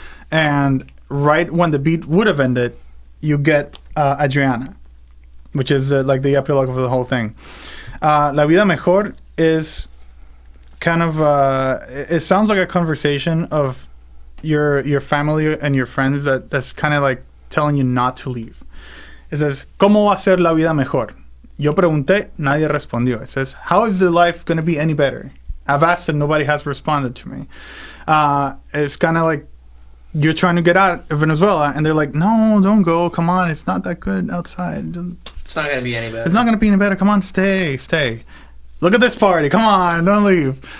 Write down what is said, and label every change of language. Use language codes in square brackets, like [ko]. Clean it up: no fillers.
[en] And right when the beat would have ended, you get Adriana, which is like the epilogue of the whole thing. La Vida Mejor is kind of, it sounds like a conversation of your family and your friends that's kind of like telling you not to leave. [es] It says, ¿Cómo va a ser la vida mejor? Yo pregunté, nadie respondió. [en] It says, how is the life going to be any better? I've asked and nobody has responded to me. It's kind of like you're trying to get out of Venezuela and they're like, no, don't go. Come on, it's not that good outside. It's not going to be any better. It's not going to be any better. Come on, stay. Look at this party. Come on, don't leave.